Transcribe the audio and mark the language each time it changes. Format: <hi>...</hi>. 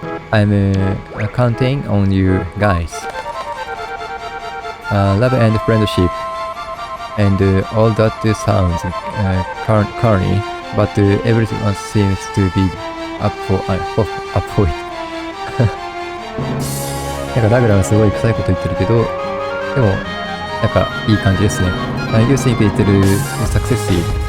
<en>I'm counting on you guys. Love and friendship, and all that sounds corny, but everyone seems to be up for it.</en> <ja>なんかラグラがすごい臭いこと言ってるけど、でもなんかいい感じですね。</ja> <en>You think it will succeed?</en>